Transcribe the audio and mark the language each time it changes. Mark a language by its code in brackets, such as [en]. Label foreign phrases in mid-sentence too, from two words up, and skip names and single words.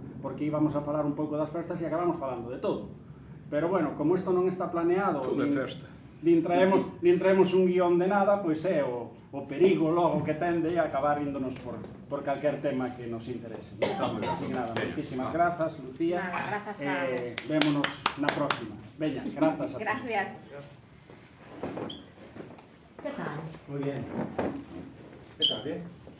[gl] Porque íbamos a falar un pouco das festas e acabamos falando de todo. Pero, bueno, como isto non está planeado, Todo é festa. nin traemos un guión de nada, pois é o perigo logo que tende a acabar índonos por calquer tema que nos interese. Así que nada, moitísimas grazas, Lucía. Nada, grazas a vos. Vémonos na próxima. Veña, grazas a todos. [es] Gracias. ¿Qué tal? Muy bien. ¿Qué tal? ¿Bien?